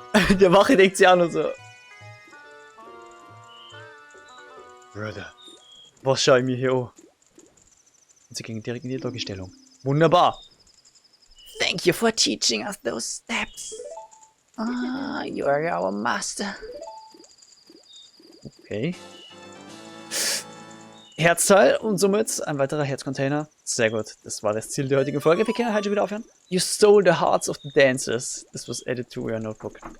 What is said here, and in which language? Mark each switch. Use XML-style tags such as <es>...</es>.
<de>Der Wache denkt sich auch nur so. Brother, was schaue ich mir hier an? Und sie gingen direkt in die Doggy-Stellung. Wunderbar.</de> <en>Thank you for teaching us those steps. Ah, you are our master. Okay.</en> <de>Herzteil und somit ein weiterer Herzcontainer. Sehr gut. Das war das Ziel der heutigen Folge. Wir können halt schon wieder aufhören.</de> <en>You stole the hearts of the dancers. This was added to your notebook.</en>